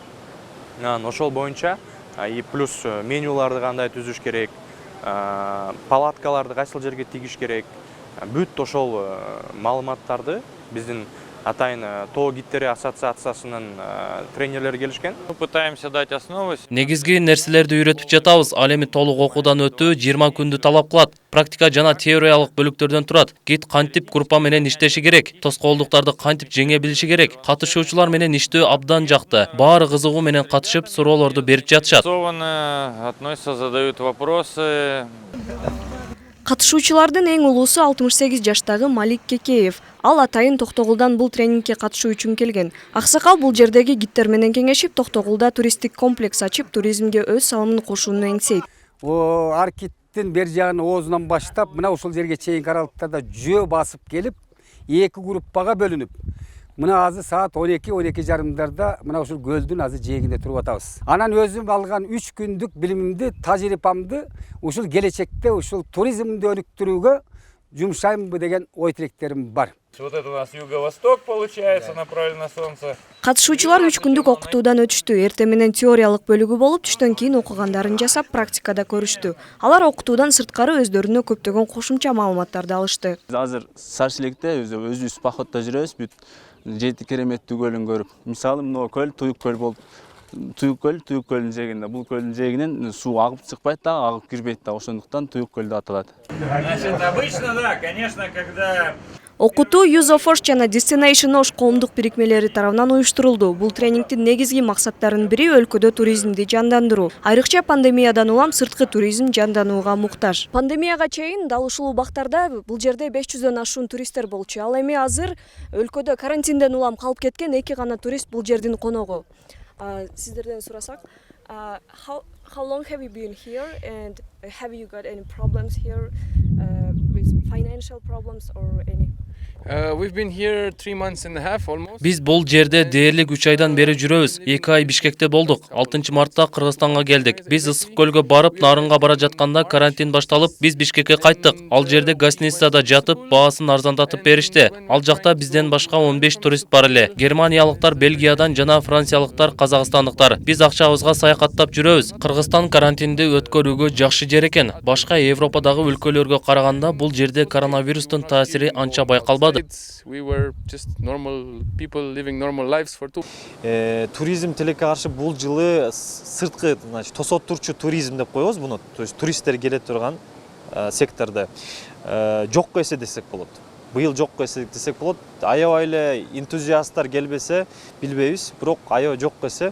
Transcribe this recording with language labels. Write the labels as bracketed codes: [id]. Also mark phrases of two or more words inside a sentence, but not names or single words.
[ky] Ошол боюнча и плюс менюларды кандай түзүш керек, палаткаларды кайсыл жерге тигиш керек. Бүт ошол маалыматтарды биздин атайын тоо гидтери ассоциациясынын тренерлери келишкен. [ru] Пытаемся дать основы. [ky] Негизги нерселерди үйрөтүп жатабыз. Ал эми толук окуудан өтүү 20 күндү талап кылат. Практика жана теориялык бөлүктөрдөн турат. Гид кантип группа менен иштеши керек, тоскоолдуктарды кантип жеңе билиши керек. Катышуучулар менен иштөө абдан жакты. Баары кызыгуу менен катышып, суроолорду берип жатышат. [ru] Относятся, задают вопросы. [ky] Катышуучулардын эң улуусу 68 жаштагы Малик Кекеев. Ал атайын Токтогулдан бул тренингке катышуу үчүн келген. Аксакал бул жердеги гидтер менен кеңешип, Токтогулда туристтик комплекс ачып, туризмге өз салымын кошууну эңсейт. Аркиттин бер жагын оозунан баштап, мына ушул жерге чейинки аралыктарда жөө басып келип, 2 группага бөлүнүп, мына азыр саат 12-12:30 мына ушул көлдүн азыр жээгинде туруп атабыз. Анан өзүм алган 3 күндүк билимимди, тажрыйбамды ушул келечекте ушул туризмди өнүктүрүүгө жумшаймбы деген ой тилектерим бар. [ru] Вот это у нас юго-восток получается, направлено на солнце. [ky] Катышуучулар 3 күндүк окутуудан өтүштү. Эртең менен теориялык бөлүгү болуп, түштөн кийин окугандарын жасап, практикада көрүштү. Алар окутуудан сырткары өздөрүнө көптөгөн кошумча маалыматтарды алышты. Азыр Сары Челекте өзүбүз походдо жүрөбүз, бүт жети кереметтүү көлүн көрүп. Мисалы, мына көл Туюк көл болуп, Туюк көлдүн жээгинде. Бул көлдүн жээгинен суу агып чыкпайт да, агып кирбейт да, ошондуктан Туюк көл деп аталат. [ru] Значит, обычно, да, конечно, когда [ky] Окутуу Use of Osh жана Destination Osh коомдук бирикмелери тарабынан уюштурулду. Бул тренингдин негизги максаттарынын бири өлкөдө туризмди жандандыруу. Айрыкча пандемиядан улам сырткы туризм жанданууга муктаж. Пандемияга чейин дал ушул убактарда бул жерде 500дөн ашуун туристтер болчу. Ал эми азыр өлкөдө карантинден улам калып кеткен 2 гана турист бул жердин коногу. Сиздерден сурасак, [en] how long have you been here and have you got any problems here with financial problems or any? We've been here 3 months and a half almost. [ky] Биз бул жерде дээрлик 3 айдан бери жүрөбүз. 2 ай Бишкекте болдук. 6-мартта Кыргызстанга келдик. Биз Ысык көлгө барып, Нарынга бара жатканда карантин башталып, биз Бишкекке кайттык. Ал жерде гостиницада жатып, баасын арзандатып беришти. Ал жакта бизден башка 15 турист бар эле. Германиялыктар, Бельгиядан жана франциялыктар, казакстандыктар. Биз акчабызга саякаттап жүрөбүз. Кыргызстан карантинди өткөрүүгө жакшы жер экен. Башка Европадагы өлкөлөргө караганда бул жерде коронавирустун таасири анча байкалбады. [en] We were just normal people living normal lives for 2. [ky] Туризм тилекке каршы бул жылы сырткы, значит, тосот турчу туризм деп коебуз буну. [ru] То есть [ky] туристтер келе турган секторду жокко эсе десек болот. Быйыл жокко эсе десек болот. Аябай эле энтузиасттар келбесе билбейбиз, бирок аябай жокко эсе.